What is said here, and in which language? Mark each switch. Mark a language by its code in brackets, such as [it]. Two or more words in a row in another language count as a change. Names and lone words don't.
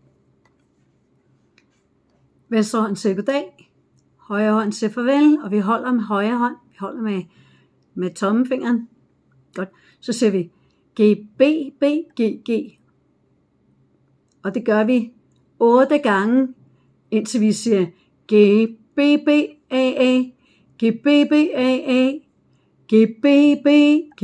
[da] Venstre hånd siger goddag. Højre hånd siger farvel, og vi holder med højre hånd. Vi holder med tommefingeren. Godt. Så siger vi G, B, B, G, G. Og det gør vi 8 gange, indtil vi siger G, B, B, A, A. G, B, B, A, A. G, B, B, G.